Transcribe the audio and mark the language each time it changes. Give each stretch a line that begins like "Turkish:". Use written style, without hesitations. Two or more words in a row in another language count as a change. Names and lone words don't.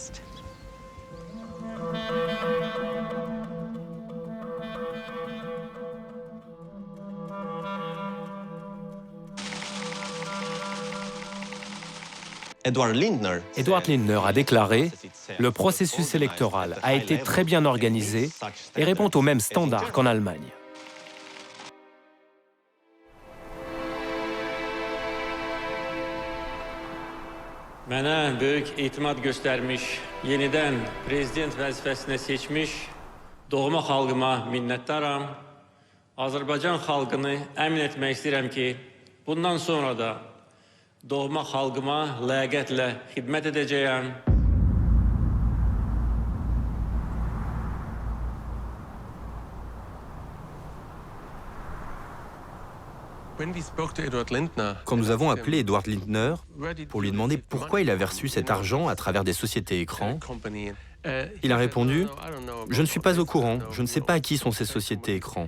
French: Eduard Lindner a déclaré « Le processus électoral a été très bien organisé et répond aux mêmes standards qu'en Allemagne. »
Azerbaijani: Mənə böyük etimad göstərmiş, yenidən prezident vəzifəsinə seçmiş doğma xalqıma minnətdaram. Azərbaycan xalqını əmin etmək istəyirəm ki, bundan sonra da doğma xalqıma ləyaqətlə xidmət edəcəyəm.
French: Quand nous avons appelé Eduard Lindner pour lui demander pourquoi il avait reçu cet argent à travers des sociétés écrans, il a répondu « Je ne suis pas au courant, je ne sais pas à qui sont ces sociétés écrans.